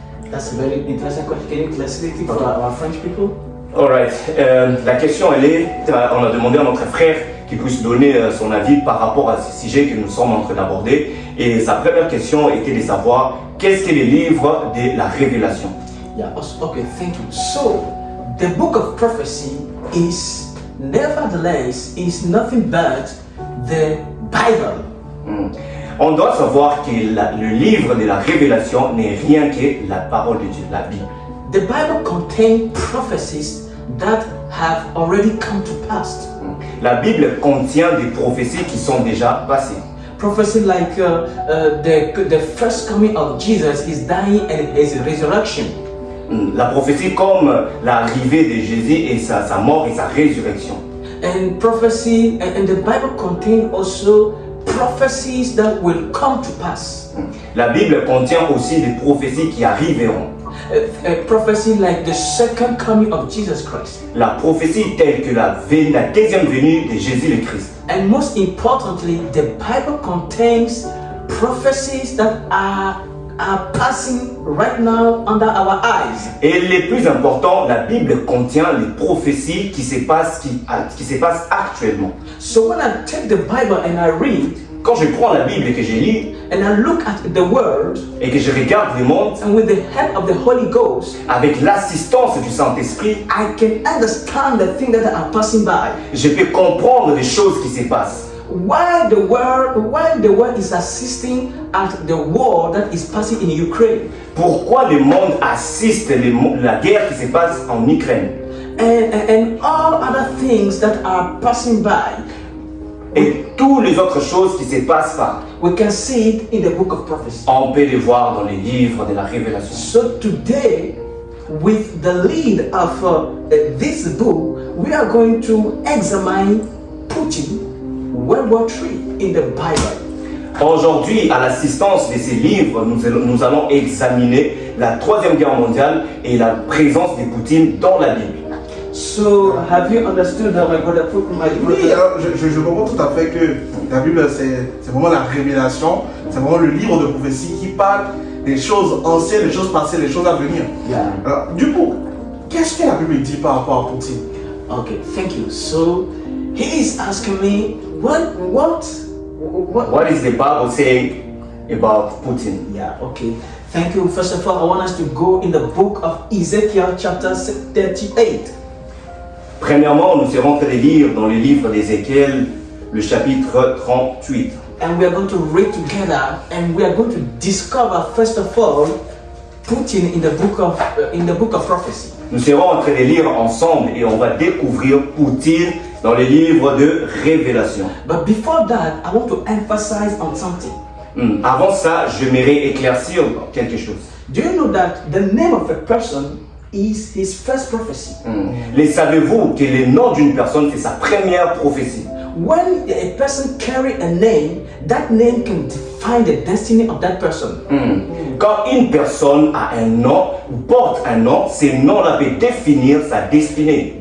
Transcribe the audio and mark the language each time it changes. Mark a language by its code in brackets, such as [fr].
[en] That's a very interesting question. Can you translate it for our French people? [fr] Alright, la question elle est, on a demandé à notre frère qu'il puisse donner son avis par rapport à ce sujet que nous sommes en train d'aborder. Et sa première question était de savoir qu'est-ce que les livres de la Révélation. [en] Yeah. Okay. Thank you. So, the book of prophecy is nevertheless nothing but the Bible. [fr] On doit savoir que le livre de la Révélation n'est rien que la parole de Dieu, la Bible. [en] The Bible contains prophecies that have already come to pass. [fr] La Bible contient des prophéties qui sont déjà passées. [en] Prophecy like the first coming of Jesus, his dying and his resurrection. [fr] La prophétie comme l'arrivée de Jésus et sa mort et sa résurrection. [en] And prophecy and the Bible contains also prophecies that will come to pass. [fr] La Bible contient aussi des prophéties qui arriveront. [en] A prophecy like the second coming of Jesus Christ. [fr] La prophétie telle que la deuxième venue de Jésus le Christ. [en] And most importantly, the Bible contains prophecies that are passing right now under our eyes. [fr] Et le plus important, la Bible contient les prophéties qui se passent actuellement. [en] So when I take the Bible and I read, [fr] Quand je prends la Bible et que je lis [en] and I look at the Word, [fr] et que je regarde le monde [en] and with the help of the Holy Ghost, [fr] avec l'assistance du Saint-Esprit, [en] I can understand the things that are passing by. [fr] je peux comprendre les choses qui se passent. [en] While the world is assisting at the war that is passing in Ukraine, [fr] Pourquoi le monde assiste la guerre qui se passe en Ukraine [en] and all other things that are passing by, [fr] et toutes les autres choses qui se passent pas, [en] we can see it in the book of prophecy. [fr] on peut les voir dans les livres de la Révélation. [en] So today, with the lead of this book, we are going to examine Putin, World War III in the Bible. [fr] Aujourd'hui, à l'assistance de ces livres, nous allons examiner la Troisième Guerre mondiale et la présence de Poutine dans la Bible. [en] So, have you understood how my brother put my [fr] Oui, alors je comprends tout à fait que la Bible, c'est vraiment la révélation, c'est vraiment le livre de prophétie qui parle des choses anciennes, des choses passées, des choses à venir. [en] Yeah. [fr] Alors, du coup, qu'est-ce que la Bible dit par rapport à Poutine? [en] Okay, thank you. So, he is asking me, what? What is the Bible saying about Putin? Yeah, okay. Thank you. First of all, I want us to go in the book of Ezekiel chapter 38. [fr] Premièrement, nous serons en train de lire dans le livre d'Ézéchiel le chapitre 38. [en] And we are going to read together, and we are going to discover, first of all, Putin in the book of prophecy. [fr] Nous serons en train de lire ensemble et on va découvrir Poutine dans le livre de Révélation. [en] But before that, I want to emphasize on something. [fr] Avant ça, j'aimerais éclaircir quelque chose. [en] Do you know that the name of a person is his first prophecy? [fr] Les savez-vous que le nom d'une personne, c'est sa première prophétie? [en] When a person carries a name, that name can define the destiny of that person. [fr] Quand une personne a un nom ou porte un nom, ce nom-là peut définir sa destinée.